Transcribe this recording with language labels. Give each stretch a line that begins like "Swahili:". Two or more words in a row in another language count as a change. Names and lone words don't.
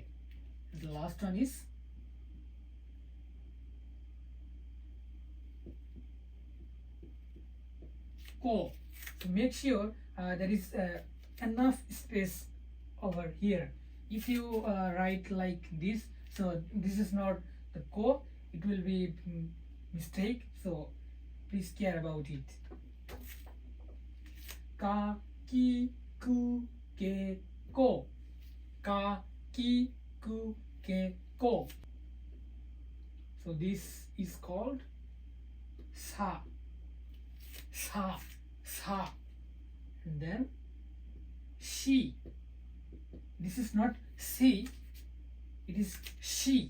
English: The last one is Ko. So make sure there is enough space over here. If you write like this, so this is not the ko, it will be mistake. So please care about it.
Japanese: Ka, ki, ku, ke, ko. Ka, ki, ku, ke, ko.
English: So this is called sa. And then she. This is not si, it is she.